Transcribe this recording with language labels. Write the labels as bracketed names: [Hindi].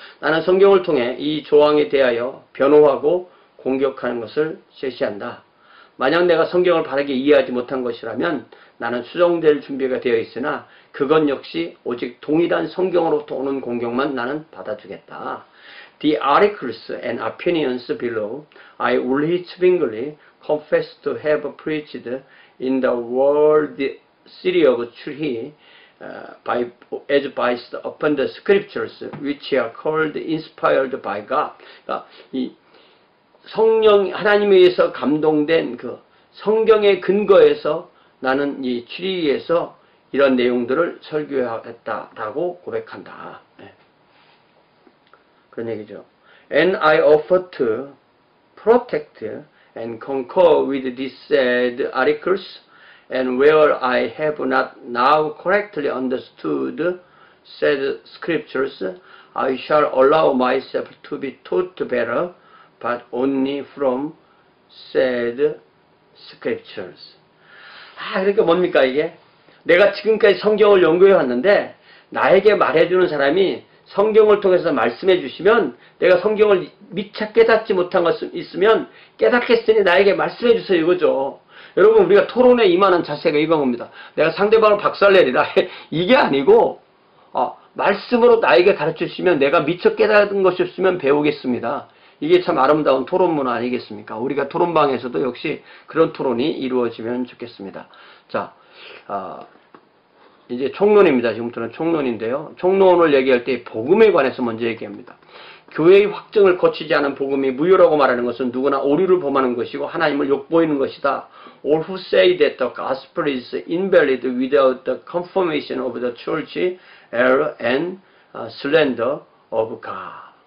[Korean] 나는 성경을 통해 이 조항에 대하여 변호하고 공격하는 것을 제시한다. 만약 내가 성경을 바르게 이해하지 못한 것이라면 나는 수정될 준비가 되어 있으나 그건 역시 오직 동일한 성경으로부터 오는 공격만 나는 받아주겠다. [English] The articles and opinions below I, Ulrich Zwingli, confess to have preached in the world city of Churi, as based upon the scriptures which are called inspired by God. [Korean] 그러니까 이 성령 하나님에 의해서 감동된 그 성경의 근거에서 나는 이 추리에서 이런 내용들을 설교했다라고 고백한다. 네. 그런 얘기죠. [English] And I offer to protect and concur with these said articles, and where I have not now correctly understood said scriptures, I shall allow myself to be taught better, but only from said scriptures. [Korean] 그러니까 뭡니까 이게? 내가 지금까지 성경을 연구해 왔는데 나에게 말해주는 사람이 성경을 통해서 말씀해 주시면 내가 성경을 미처 깨닫지 못한 것이 있으면 깨닫겠으니 나에게 말씀해 주세요 이거죠. 여러분 우리가 토론에 임하는 자세가 이건 겁니다. 내가 상대방을 박살내리라 이게 아니고 말씀으로 나에게 가르쳐 주시면 내가 미처 깨닫은 것이 없으면 배우겠습니다. 이게 참 아름다운 토론 문화 아니겠습니까? 우리가 토론방에서도 역시 그런 토론이 이루어지면 좋겠습니다. 자, 이제 총론입니다. 지금부터는 총론인데요. 총론을 얘기할 때 복음에 관해서 먼저 얘기합니다. 교회의 확증을 거치지 않은 복음이 무효라고 말하는 것은 누구나 오류를 범하는 것이고 하나님을 욕보이는 것이다. [English] All who say that the gospel is invalid without the confirmation of the church error and slander of God.